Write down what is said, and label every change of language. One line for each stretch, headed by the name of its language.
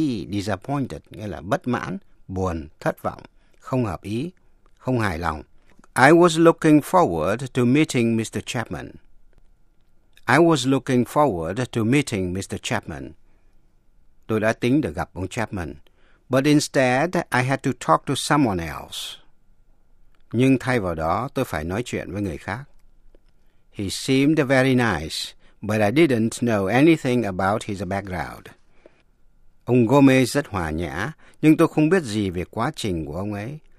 Vietnamese: Disappointed nghĩa là bất mãn, buồn, thất vọng, không hợp ý, không hài lòng.
English: I was looking forward to meeting Mr. Chapman. I was looking forward to meeting Mr. Chapman.
Vietnamese: Tôi đã tính được gặp ông Chapman.
English: But instead, I had to talk to someone else.
Vietnamese: Nhưng thay vào đó, tôi phải nói chuyện với người khác.
English: He seemed very nice, but I didn't know anything about his background.
Vietnamese: Ông Gomez rất hòa nhã, nhưng tôi không biết gì về quá trình của ông ấy.